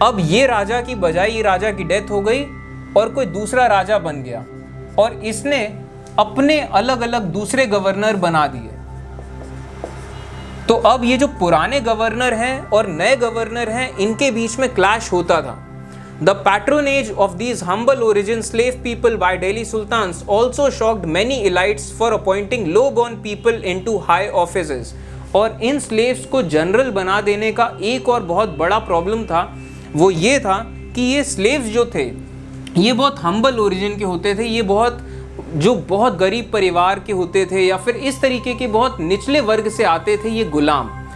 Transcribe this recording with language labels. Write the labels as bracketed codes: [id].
[hi] अब ये राजा की बजाय ये राजा की डेथ हो गई और कोई दूसरा राजा बन गया, और इसने अपने अलग अलग दूसरे गवर्नर बना दिए। तो अब ये जो पुराने गवर्नर हैं और नए गवर्नर हैं, इनके बीच में क्लैश होता था। [en] The patronage of these humble origin slave people by Delhi sultans also shocked many elites for appointing low-born people into high offices. [hi] और इन स्लेव्स को जनरल बना देने का एक और बहुत बड़ा प्रॉब्लम था, वो ये था कि ये स्लेव्स जो थे, ये बहुत हम्बल ओरिजिन के होते थे, ये बहुत गरीब परिवार के होते थे, या फिर इस तरीके के बहुत निचले वर्ग से आते थे ये गुलाम।